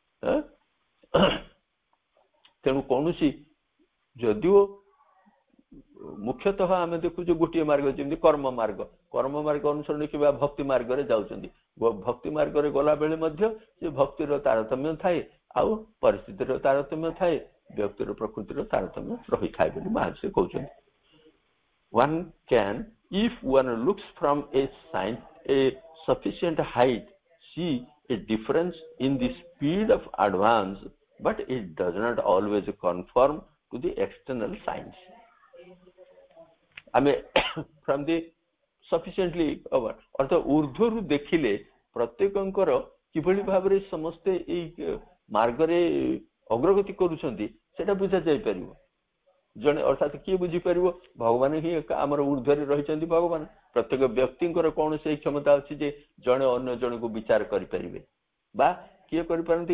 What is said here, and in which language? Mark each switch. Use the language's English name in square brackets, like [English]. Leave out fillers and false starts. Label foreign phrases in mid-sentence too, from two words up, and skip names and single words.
[Odia] ତେଣୁ କୌଣସି ଯଦିଓ ମୁଖ୍ୟତଃ ଆମେ ଦେଖୁଛୁ ଗୋଟିଏ ମାର୍ଗ ଯେମିତି କର୍ମ ମାର୍ଗ ଅନୁସରଣ କିମ୍ବା ଭକ୍ତି ମାର୍ଗରେ ଯାଉଛନ୍ତି। ଭକ୍ତି ମାର୍ଗରେ ଗଲା ବେଳେ ମଧ୍ୟ ସେ ଭକ୍ତିର ତାରତମ୍ୟ ଥାଏ, ଆଉ ପରିସ୍ଥିତିର ତାରତମ୍ୟ ଥାଏ, ବ୍ୟକ୍ତିର ପ୍ରକୃତିର ତାରତମ୍ୟ ରହିଥାଏ ବୋଲି ମହାଶୟ କହୁଛନ୍ତି। [English] One can, if one looks from a sufficient height, see a difference in the speed of advance, but it does not always conform to the external signs. [Odia] ଆମେ [English] from the sufficiently [Odia] ଅର୍ଥାତ ଊର୍ଧ୍ୱରୁ ଦେଖିଲେ ପ୍ରତ୍ୟେକଙ୍କର କିଭଳି ଭାବରେ ସମସ୍ତେ ଏଇ ମାର୍ଗରେ ଅଗ୍ରଗତି କରୁଛନ୍ତି ସେଟା ବୁଝା ଯାଇପାରିବ। ଜଣେ ଅର୍ଥାତ କିଏ ବୁଝିପାରିବ? ଭଗବାନ ହିଁ ଆମର ଊର୍ଧ୍ୱରେ ରହିଛନ୍ତି। ଭଗବାନ ପ୍ରତ୍ୟେକ ବ୍ୟକ୍ତିଙ୍କର କଣ ସେଇ କ୍ଷମତା ଅଛି ଯେ ଜଣେ ଅନ୍ୟ ଜଣକୁ ବିଚାର କରିପାରିବେ, ବା କିଏ କରିପାରନ୍ତି?